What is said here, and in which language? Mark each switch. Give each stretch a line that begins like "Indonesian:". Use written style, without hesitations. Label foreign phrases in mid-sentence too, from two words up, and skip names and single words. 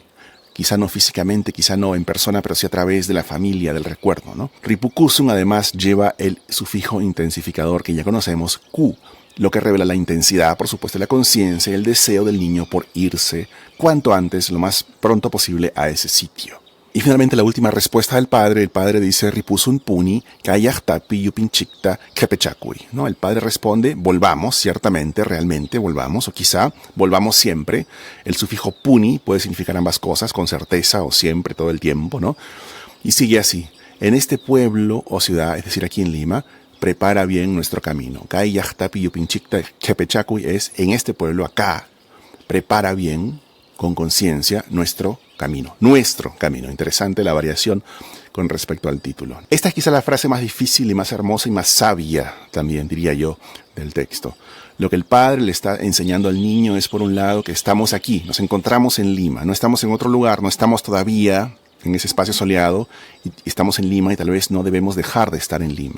Spanish: Quizá no físicamente, quizá no en persona, pero sí a través de la familia, del recuerdo, ¿no? Ripukusun además lleva el sufijo intensificador que ya conocemos, ku, lo que revela la intensidad, por supuesto, la conciencia y el deseo del niño por irse cuanto antes, lo más pronto posible, a ese sitio. Y finalmente la última respuesta del padre. El padre dice:
Quechua: Ripusun puni, kayahtapi yupinchikta kepechakui.
Spanish: ¿No? El padre responde: volvamos, ciertamente, realmente, volvamos, o quizá volvamos siempre. El sufijo puni puede significar ambas cosas, con certeza o siempre, todo el tiempo, ¿no? Y sigue así: en este pueblo o ciudad, es decir, aquí en Lima, prepara bien nuestro camino.
Quechua: Kayahtapi yupinchikta kepechakui
Spanish: es: en este pueblo, acá, prepara bien, con conciencia, nuestro camino. Interesante la variación con respecto al título. Esta es quizá la frase más difícil y más hermosa y más sabia, también diría yo, del texto. Lo que el padre le está enseñando al niño es, por un lado, que estamos aquí, nos encontramos en Lima, no estamos en otro lugar, no estamos todavía en ese espacio soleado, y estamos en Lima y tal vez no debemos dejar de estar en Lima.